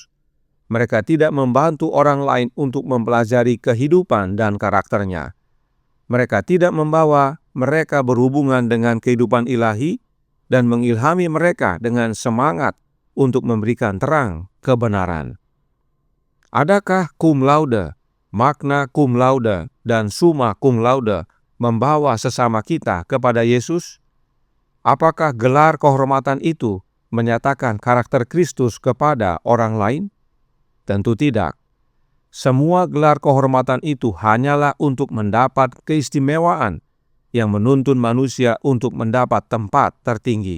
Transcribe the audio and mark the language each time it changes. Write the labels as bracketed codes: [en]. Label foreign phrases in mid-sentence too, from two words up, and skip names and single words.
[id] Mereka tidak membantu orang lain untuk mempelajari kehidupan dan karakternya. Mereka tidak membawa mereka berhubungan dengan kehidupan ilahi dan mengilhami mereka dengan semangat untuk memberikan terang kebenaran. Adakah [la] cum laude, magna cum laude, [id] dan [la] summa cum laude [id] membawa sesama kita kepada Yesus? Apakah gelar kehormatan itu menyatakan karakter Kristus kepada orang lain? Tentu tidak. Semua gelar kehormatan itu hanyalah untuk mendapat keistimewaan yang menuntun manusia untuk mendapat tempat tertinggi.